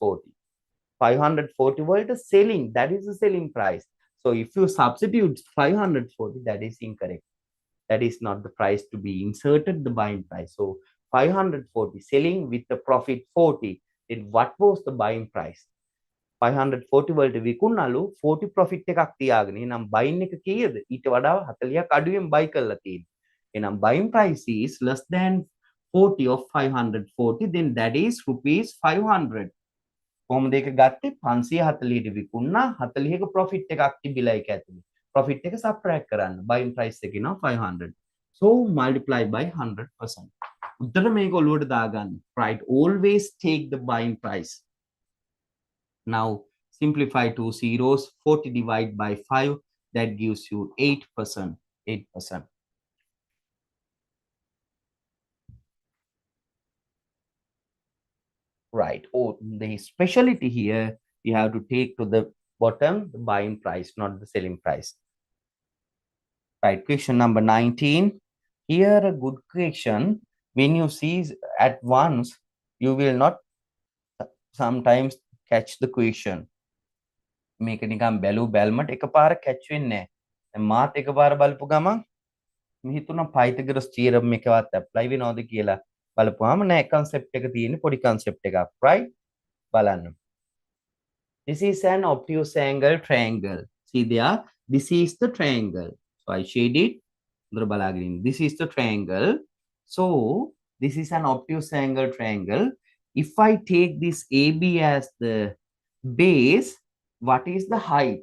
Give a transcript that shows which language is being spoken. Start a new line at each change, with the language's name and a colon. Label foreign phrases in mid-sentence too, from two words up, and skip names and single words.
English: 540 volt selling, that is the selling price. So if you substitute 540, that is incorrect. That is not the price to be inserted, the buying price. So 540 selling with the profit 40. Then what was the buying price?
Sinhala: 540 වලට විකුණනලු 40 profit එකක් තියාගෙන. එනම් buying එක කීයද? ඊට වඩා 40ක් අඩුවෙන් buy කරලා තියෙනවා.
English: එනම් buying price is less than 40 of 540, then that is rupees 500.
Sinhala: කොහොමද ඒක ගත්තේ? 540ට විකුණනා 40ක profit එකක් තිබිලා ඒක ඇතුලේ. Profit එක subtract කරන්න.
English: Buying price
Sinhala: එක එනවා 500.
English: So multiply by 100%.
Sinhala: උත්තර මේක ඔලුවට දාගන්න.
English: Right, always take the buying price. Now simplify two zeros. 40 divided by 5, that gives you 8%. 8%. Right. Oh, the specialty here, you have to take to the bottom the buying price, not the selling price. Right. Question number 19. Here a good question. When you see at once, you will not sometimes catch the question.
Sinhala: මේක නිකන් බැලු බැල්මට එකපාර catch වෙන්නේ නැහැ. මාත් එකපාර බලපු ගමන් මම හිතුණා Pythagoras theorem එකවත් apply වෙනවද කියලා. බලපුවාම නෑ, concept එක තියෙන්නේ පොඩි concept එකක්. Right? බලන්න.
English: This is an obtuse angle triangle. See there, this is the triangle. So I shade it. This is the triangle. So this is an obtuse angle triangle. If I take this AB as the base, what is the height?